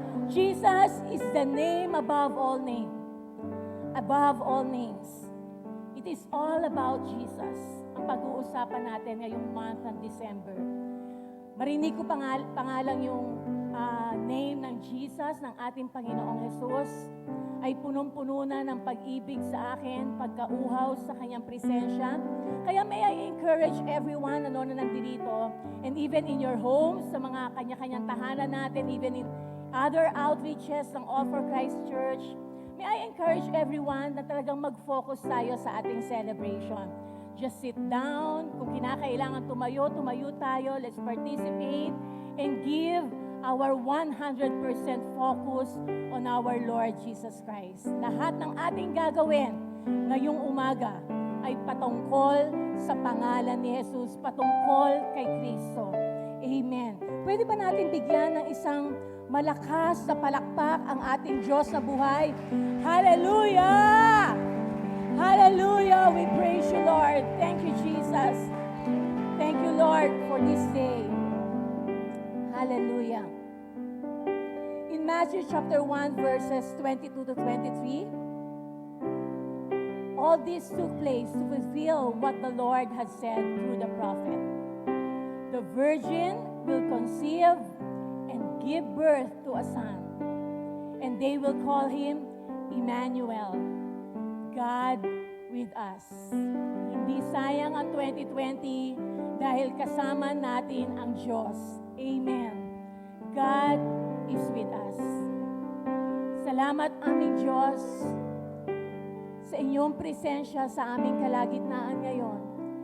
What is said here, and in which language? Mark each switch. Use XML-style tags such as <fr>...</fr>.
<en>Jesus is the name above all names. Above all names. It is all about Jesus.</en> <tl>Ang pag-uusapan natin ngayong month ng December. Marinig ko pangalang yung name ng Jesus, ng ating Panginoong Jesus, ay punong-puno na ng pag-ibig sa akin, pagkauhaw sa Kanyang presensya.</tl> <en>Kaya may I encourage everyone na nandito, and even in your homes,</en> <tl>sa mga kanya-kanyang tahanan natin,</tl> <en>even in other outreaches ng All for Christ Church, may I encourage everyone</en> <tl>na talagang mag-focus tayo sa ating celebration.</tl> <en>Just sit down.</en> <tl>Kung kinakailangan tumayo tayo.</tl> <en>Let's participate and give our 100% focus on our Lord Jesus Christ.</en> <tl>Lahat ng ating gagawin ngayong umaga ay patungkol sa pangalan ni Jesus, patungkol kay Kristo. Amen. Pwede ba natin bigyan ng isang malakas na palakpak ang ating Diyos na buhay?</tl> <en>Hallelujah! Hallelujah! We praise you, Lord. Thank you, Jesus. Thank you, Lord, for this day. Hallelujah. In Matthew chapter 1, verses 22 to 23, all this took place to fulfill what the Lord had said through the prophet. The virgin will conceive and give birth to a son, and they will call him Emmanuel, God with us.</en> <tl>Hindi sayang ang 2020 dahil kasama natin ang Diyos. Amen.</tl> <en>God is with us.</en> <tl>Salamat aming Diyos sa inyong presensya sa aming kalagitnaan ngayon.</tl>